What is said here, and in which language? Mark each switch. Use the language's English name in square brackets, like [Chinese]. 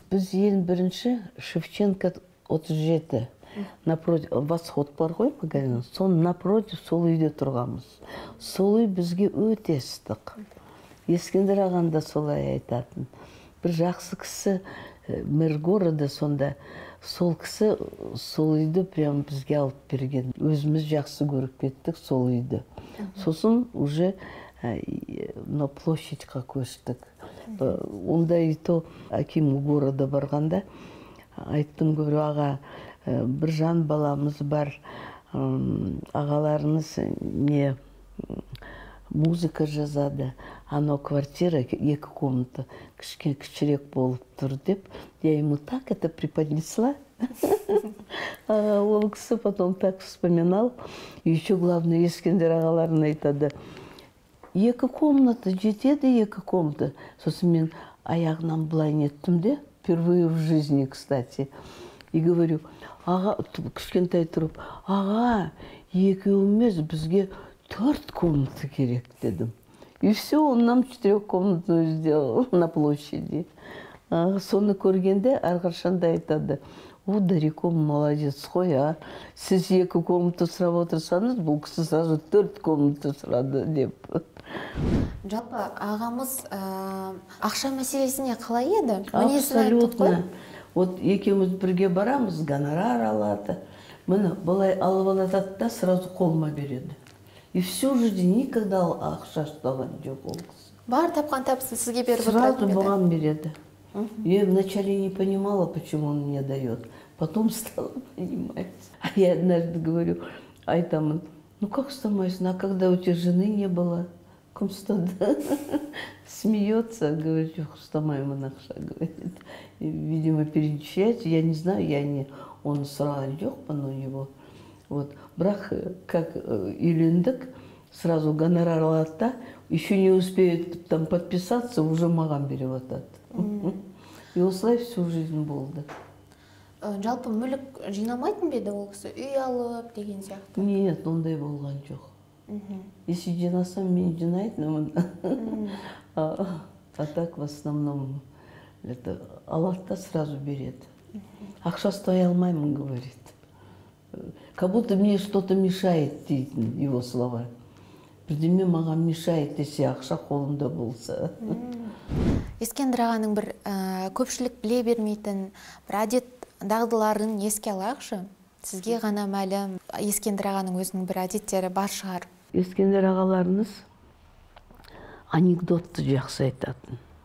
[Kazakh] Біз ең бірінші Шевченко 37, напротив, Восход бар ғой, магазин, соны напротив сол үйде тұрғанбыз. Сол үй бізге өте ыстық. Ескендір ағанда солай айтатын. Бір жақсы кісі, мэр города сонда, сол кісі сол үйді прям бізге алып берген. Өзіміз жақсы көріп кеттік сол үйді. Сосын уже на площадьқа көштік. Онда и то акиму города барғанда айттым, говорю, аға, Біржан баламыз бар, ағаларыңыз не музыка жазады, ано квартира 2 комната, кішірек болып тұр деп, [Russian] я ему так это преподнесла. Ол кісі потом так вспоминал. [Kazakh] И еще главное, Ескендір ағаларын айтады, 2 комната, жетеді 2 комната. Сосын мен аяғынан былай неттім де, [Russian] впервые в жизни, кстати. [Kazakh] И говорю, аға, кішкентай тұрып, аға, 2 емес, бізге 4 комната керек дедім. [Russian] И все, он нам 4-комнатную сделал на площади. [Kazakh] Соны көргенде әрқашанда айтады, о, Дарико молодец қой, а? Сіз 2 комната сұрап отырсаңыз, бұл кісі сразу 4 комната сұрады деп. Жалпы ағамыз ақша мәселесіне қалай еді? Абсолютно. Вот екеуміз бірге барамыз, гонорар алады. Мені былай алып алады да сразу қолыма береді. И всю жизнь никогда ақша ұстаған жоқ ол кісі. Бар тапқан табысын сізге беріп отырады. Сразу бұған береді. [Russian] Я вначале не понимала, почему он мне дает. Потом стала понимать. А я однажды говорю, айтамын, ну как стамайсың, а когда у тебя жены не было? Кумстады. Смеется, говорит, [Kazakh] жоқ, ұстамаймын ақша, [Russian] говорит. Видимо, перечислять, я не знаю, я не, [Kazakh] он сұраған жоқпын [Russian] у него. Вот. [Kazakh] Бірақ, как үйлендік, сразу гонорар алады да, [Russian] еще не успеет там подписаться, [Kazakh] уже маған беріп атады. И осылай всю жизнь болды. Жалпы мүлік жинамайтын беді ол кісі, үй алып деген сияқты? Нет, ондай болған жоқ. Если жинасам, мен жинайтынмын. [Russian] А так в основном [Kazakh] алады да сразу береді. Ақша ұстай алмаймын, говорит. [Russian] Как будто мне что-то мешает, [Kazakh] дейтін [Russian] его слова. [Kazakh] Бірдеме маған мешает, если ақша қолымда болса. Ескендір ағаның бір көпшілік біле бермейтін бір әдет дағдыларын еске алайықшы. Сізге ғана мәлім Ескендір ағаның өзінің бір әдеттері бар шығар. Ескендір ағаларыңыз анекдотты жақсы айтатын.